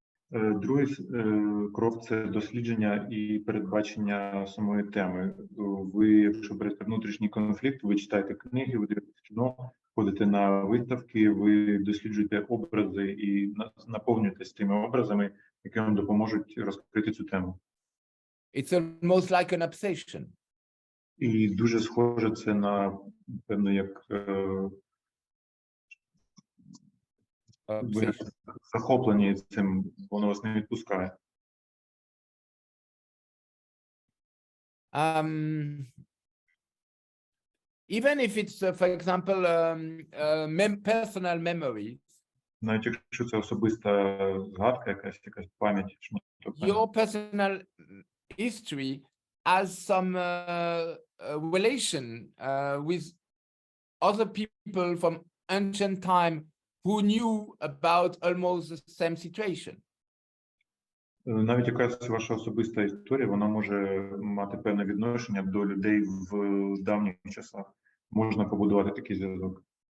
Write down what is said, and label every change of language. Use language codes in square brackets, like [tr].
[uk] Другий крок – це дослідження і передбачення самої теми. Ви, якщо берете внутрішній конфлікт, ви читаєте книги, ви дивитесь кіно, ходите на виставки, ви досліджуєте образи і наповнюєтесь тими образами, які вам допоможуть розкрити цю тему. [en] It's almost like an obsession. [uk] І дуже схоже це на, певно, як ви захоплені цим, воно вас не відпускає. [en] Even if it's, for example, personal memories, [uk] Навіть якщо це особиста згадка, якась пам'ять, [en] your personal history has some relation with other people from ancient time who knew about almost the same situation. [uk] Навіть якась ваша особиста історія, вона може мати певне відношення до людей в давніх часах. Можна побудувати такий зв'язок.